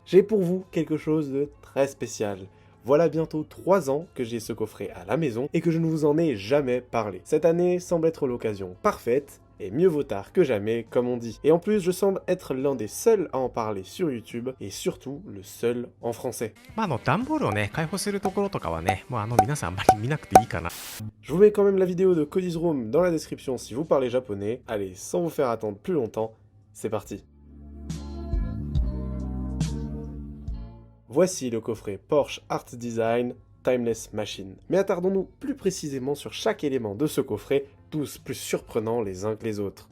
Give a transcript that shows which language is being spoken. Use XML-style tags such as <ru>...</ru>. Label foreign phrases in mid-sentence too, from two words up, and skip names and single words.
<fr>J'ai pour vous quelque chose de très spécial. Voilà bientôt 3 ans que j'ai ce coffret à la maison et que je ne vous en ai jamais parlé. Cette année semble être l'occasion parfaite, et mieux vaut tard que jamais, comme on dit. Et en plus, je semble être l'un des seuls à en parler sur YouTube, et surtout le seul en français.</fr> <ja>段ボールをね、開放するところとかはね、皆さんあんまり見なくていいかな。</ja> <fr>Je vous mets quand même la vidéo de Cody's Room dans la description si vous parlez japonais. Allez, sans vous faire attendre plus longtemps, c'est parti. Voici le coffret Porsche Art Design Timeless Machine. Mais attardons-nous plus précisément sur chaque élément de ce coffret, tous plus surprenants les uns que les autres.</fr>